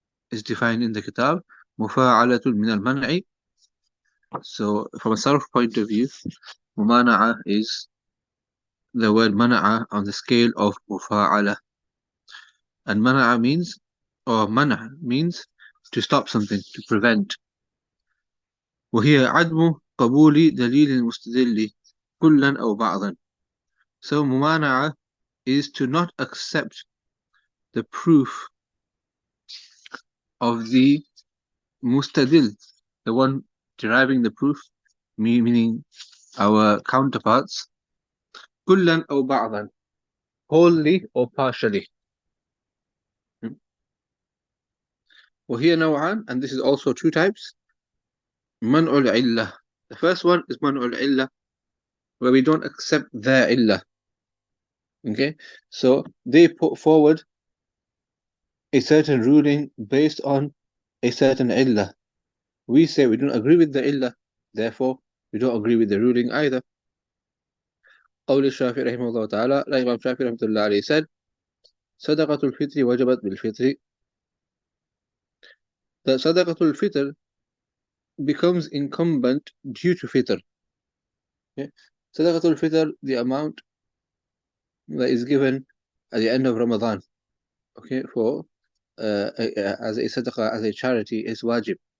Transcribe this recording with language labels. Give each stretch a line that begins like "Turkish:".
English: Is defined in the kitab mufa'alatun min al-man'i. So from a sarf point of view, mumana'a is the word mana'a on the scale of mufa'ala. And mana'a means, or mana' means to stop something, to prevent.
Arabic: وهي عدم قبول دليل المستدل كلا أو بعضا.
English: So mumana'a is to not accept the proof of the mustadil, the one deriving the proof, meaning our counterparts, kullan aw ba'dan, wholly or partially.
Arabic: وهي نوعان,
English: and this is also two types.
Arabic: منع العلة.
English: The first one is منع العلة, where we don't accept their illah. Okay, so they put forward a certain ruling based on a certain illah. We say we don't agree with the illah, therefore we don't agree with the ruling either.
Arabic: قول الشافعي رحمه الله تعالى,
English: like Imam Shafi'i
Arabic: رحمة الله عليه
English: said,
Arabic: صدقة الفطر وجبت بالفطر.
English: The صدقة الفطر becomes incumbent due to fitr. Okay? صدقة الفطر, the amount that is given at the end of Ramadan, okay, for as a sadaqah, as a charity, is wajib.